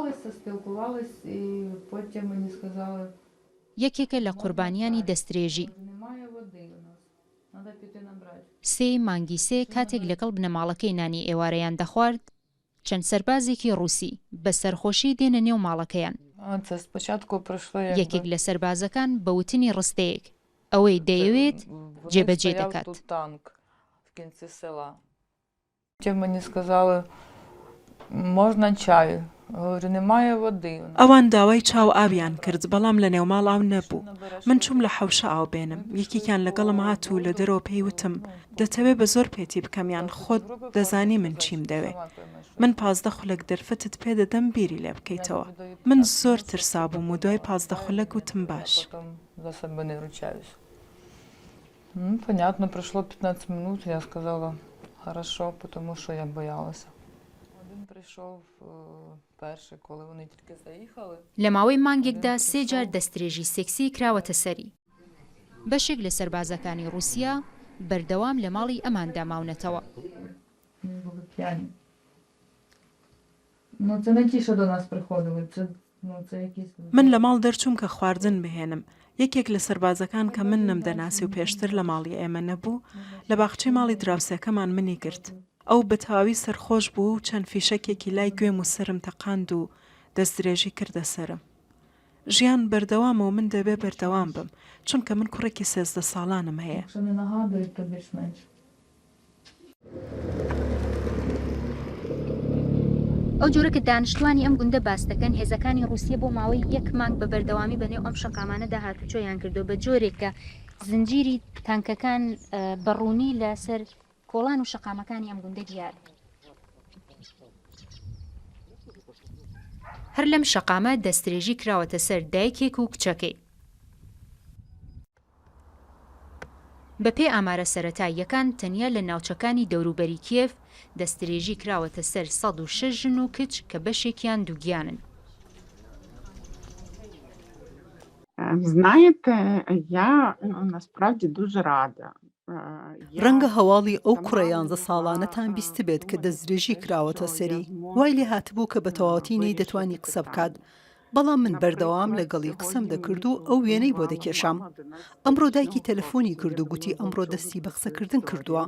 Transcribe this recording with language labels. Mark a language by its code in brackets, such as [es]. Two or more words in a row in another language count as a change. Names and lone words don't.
[uk] спілкувалися і потім мені сказали, [ckb] یەکێکە لە قوربانیانی دەستدرێژی. [uk] немає води у нас, треба піти набрати. [ckb] سێ مانگی سێ کاتێک لەگەڵ بنەماڵەکەی نانی ئێوارەیان دەخوارد، چەند سەربازێکی ڕووسی بە سەرخۆشی دێنە نێو ماڵەکەیان. [uk] Це спочатку пройшло [ckb] یەکێک لە سەربازەکان بە وتنی ڕستەیەک ئەوەی دەیەوێت جێبەجێ دەکات. [uk] в кінці села. Потім мені сказали, можна чай. Говорю, немає води. [ckb] ئەوان داوای چاو ئاویان کرد بەڵام لە نێوماڵ ئاو نەبوو. من چوم لە حەوشە ئاو بێنم. یەکێکیان لەگەڵم هات و لە دەرەوە پێی وتم دەتەوێت بە زۆر پێتی بکەمیان خۆت دەزانی من چیم دەوێ. من 15 خولەک دەرفەتت پێدەدەم بیری لێ بکەیتەوە. من زۆر ترسا بووم و دوای 15 خولەک وتم باش. [ru] За себе не ручаюсь. Ну, понятно, прошло 15 минут, я сказала, хорошо, [uk] тому що я боялася. Один прийшов перший, коли вони тільки заїхали. [ckb] لە ماوەی مانگێکدا سێ جار دەستدرێژی سێکسی کراوەتە سەری. بەشێک لە سەربازەکانی رووسیا بەردەوام لە ماڵی ئەماندا ماونەتەوە. [uk] Були п'яні. Ну, це не ті, що до нас приходили, це якісь... [ckb] من لە ماڵ دەرچووم کە خواردن بهێنم. یەکێک لە سەربازەکان کە من نەمدەناسی و پێشتر لە ماڵی ئێمە نەبوو لە باخچەی ماڵی دراوسەکەمان منی گرت. ئەو بە تەواوی سەرخۆش بوو و چەند فیشەکێکی لای گوێم و سرم تەقاند و دەستدرێژی کردە سرم. ژیان بەردەوامە و من دەبێ بەردەوام بم چونکە من کوڕێکی 13 ساڵانم هەیە. [uk] Якщо не нагадують, то більш-менш. [ckb] ئەو جۆرە کە دانیشتوانی ئەم گوندە باس دەکەن هێزەکانی رووسیا بۆ ماوەی یەک مانگ بە بەردەوامی بەنێو ئەم شەقامانەدا هاتوچۆیان کردو بە جۆرێک کە زنجیری تانکەکان بەڕوونی لەسەر کۆڵان و شەقامەکانی ئەم گوندە دیار. هەر لەم شەقامە دەستدرێژی کراوەتە سەر دایکێک و کچەکەی. بەپێی ئامارە سەرەتاییەکان تەنیا لە ناوچەکانی دەوروبەری کیێف دەستدرێژی کراوەتە سەر 106 ژن و کچ کە بەشێکیان دووگیانن. [uk] Знаєте, я насправді дуже рада. [ckb] ڕەنگە هەواڵی ئەو کوڕە 11 ساڵانەتان بیست بێت کە دەستدرێژی کراوەتە سەری. وای لێ هاتبوو کە بە تەواوەتی نەی دەتوانی قسە بکات. بەڵام من بەردەوام لەگەڵی قسەم دەکرد و ئەو وێنەی بۆ دەکێشام. ئەمڕۆ دایکی تەلەفۆنی کرد و گوتی ئەمڕۆ دەستی بە قسەکردن کردووە.